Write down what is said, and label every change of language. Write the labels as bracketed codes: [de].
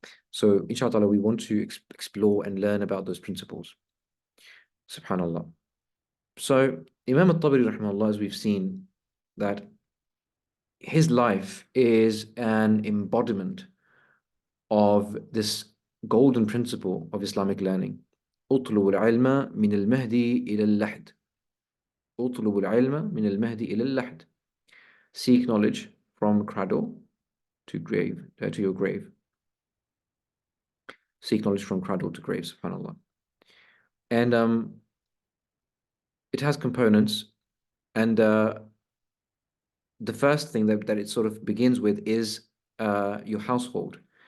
[en] So inshallah, we want to explore and learn about those principles. Subhanallah. So Imam Tabari rahimahullah, as we've seen, that his life is an embodiment of this golden principle of Islamic learning. [ar] اطلب العلم من المهدي إلى اللحد. اطلب العلم من المهدي إلى اللحد. [en] Seek knowledge from cradle to grave, to your grave. Seek knowledge from cradle to grave, subhanAllah. And it has components, and the first thing that it sort of begins with is your household.